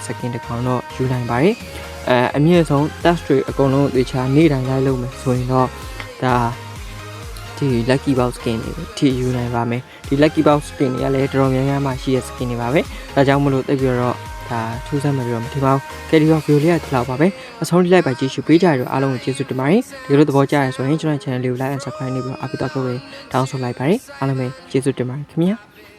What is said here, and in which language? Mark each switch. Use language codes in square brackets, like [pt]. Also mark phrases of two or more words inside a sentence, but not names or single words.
[my] skin တစ်ကောင်တော့ယူနိုင်ပါတယ်အမြင့်ဆုံး test တွေအကုန်လုံးတခြားနေ့တိုင်းလိုက်လုပ်မယ်ဆိုရင်တော့ဒါဒီ [en] lucky box skin [my] တွေထိယူနိုင်ပါမယ်ဒီ [en] lucky box skin [my] တွေကလည်းတော်တော်များများမှရှိတဲ့ skin တွေပါပဲဒါကြောင့်မလို့သိပြီးတော့ဒါထူးဆန်းမှပြီးတော့မထင်ပါဘူးကဲဒီဗီဒီယိုလေးကဒီလောက်ပါပဲအဆုံးထိလိုက်ပါကြည့်ရှုပေးကြရတော့အားလုံးကိုကျေးဇူးတင်ပါတယ်ဒီလိုသဘောကျရဆိုရင်ကျွန်တော် channel လေးကို [en] like and subscribe [my] နေပြီးတော့အားပေးတော့ကိုပဲတောင်းဆိုလိုက်ပါတယ်အားလုံးပဲကျေးဇူးတင်ပါတယ်ခင်ဗျာ